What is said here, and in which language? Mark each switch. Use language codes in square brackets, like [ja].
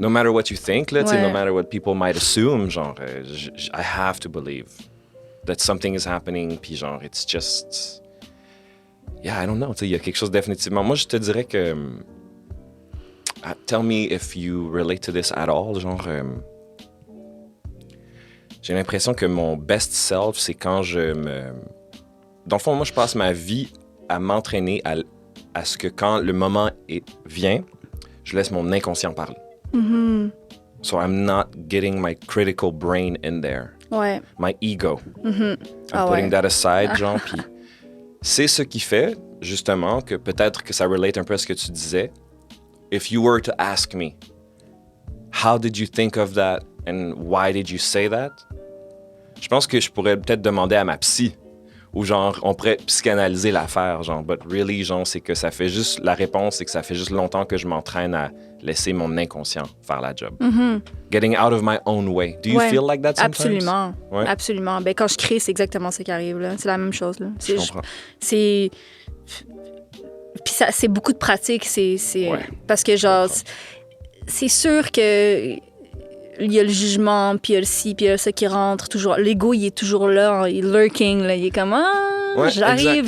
[en] No matter what you think, là, no matter what people might assume, genre, I have to believe that something is happening, puis genre, it's just... Yeah, I don't know. [fr] Il y a quelque chose définitivement... Moi, je te dirais que... [en] tell me if you relate to this at all, [fr] genre... j'ai l'impression que mon best self, c'est quand je me... Dans le fond, moi, je passe ma vie à m'entraîner à ce que quand le moment vient, je laisse mon inconscient parler. [en] So I'm not getting my critical brain in there. [fr] Ouais. [en] My ego. I'm putting that aside, [fr] genre, puis c'est ce qui fait, justement, que peut-être que ça relate un peu à ce que tu disais. [en] If you were to ask me, how did you think of that and why did you say that? [fr] Je pense que je pourrais peut-être demander à ma psy, ou genre, on pourrait psychanalyser l'affaire, genre, [en] but really, [fr] genre, c'est que ça fait juste, la réponse, c'est que ça fait juste longtemps que je m'entraîne à laisser mon inconscient faire la job. [en] Getting out of my own way. Do you feel like that sometimes? [fr] Absolument. Ouais. Absolument. Ben, quand je crée, c'est exactement ça qui arrive, là. C'est la même chose, là. Je comprends. Puis c'est beaucoup de pratique, parce que, genre, c'est sûr que il y a le jugement, puis il y a le ci, puis il y a ça qui rentre toujours. L'ego, il est toujours là, il est lurking, là. Il est comme, j'arrive, exact.